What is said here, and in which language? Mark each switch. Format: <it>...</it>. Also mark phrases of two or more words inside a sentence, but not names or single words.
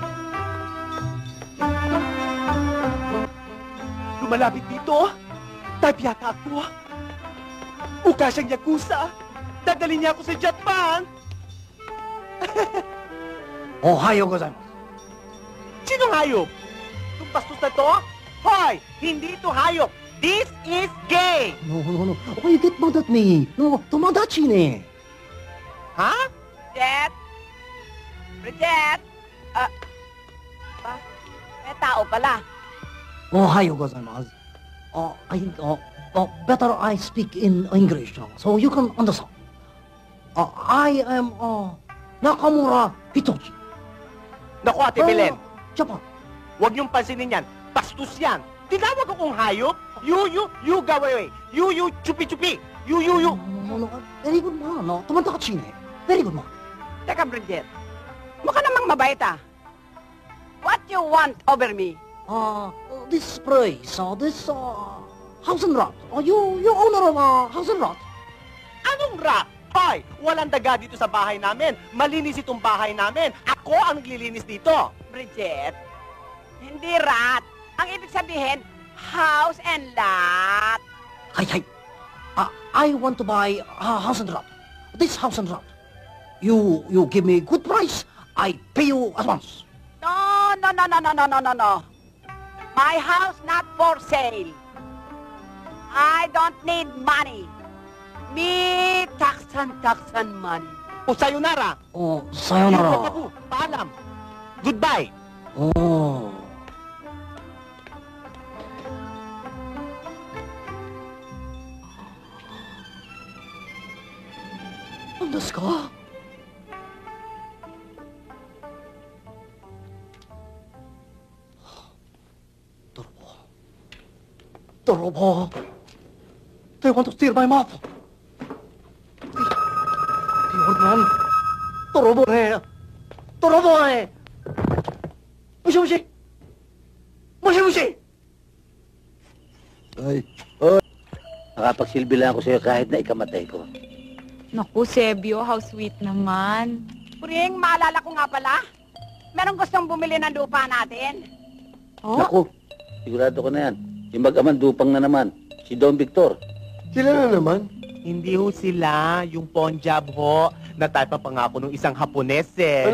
<tl>Lumalapit dito. Type yata ako. Mukha siyang Yakuza. Dadali niya ako sa Japan.</tl> <ja>Ohayo gozaimasu.</ja> <tl>Sinong hayop? Itong bastos na to? Hoy! Hindi ito hayop!</tl> <en>This is gay! No. Okay, get mad at me. No,</en> <ja>tomodachi ne. Ha?</ja> <tl>Bridget? Bridget? May tao pala.</tl> <ja>Ohayo gozaimasu.</ja> <en>Better I speak in English, so you can understand. I am Nakamura Hitoshi.</en> <tl>Naku, Ate Belen. Japan. Huwag niyong pansinin yan. Bastos yan. Tinawag akong hayop.</tl> <en>You go away. You, chupi-chupi. You. No, very good man. No,</en> <tl>tumanda ka,</tl> <en>Chine. Very good man.</en> <tl>Teka, Bridget. Mukha namang mabait ah.</tl> <en>What you want over me? This place, this house and rot. You owner of house and rot.</en> <tl>Anong rat? Hoy, walang daga dito sa bahay namin. Malinis itong bahay namin. Ako ang naglilinis dito. Bridget, hindi rat. Ang ibig sabihin,</tl> <en>house and lot. Hey. I want to buy a house and rot. This house and rot. You give me good price. I pay you at once. No. My house not for sale. I don't need money. Me taksan money.</en> <ja>O, sayonara. Sayonara.</ja> <tl>Paalam. Goodbye. Andas ka?</tl> <ja>Torobo.</ja> <en>They want to steal my map.</en> <ja>Tiyornan. Torobo ne. Mushi. Oy.</ja> <tl>Nakapagsilbi lang ako sa'yo kahit na ikamatay ko. Naku,</tl> <en>Sebio, how sweet naman.</en> <tl>Puring, maalala ko nga pala. Merong gustong bumili ng lupa natin. Naku, sigurado ko na yan. Yung mag-amang dupang na naman, si Don Victor. Sila na naman? Hindi ho sila. Yung Ponjab ho. Nataypa pa nga ako nung isang Hapones eh.</tl>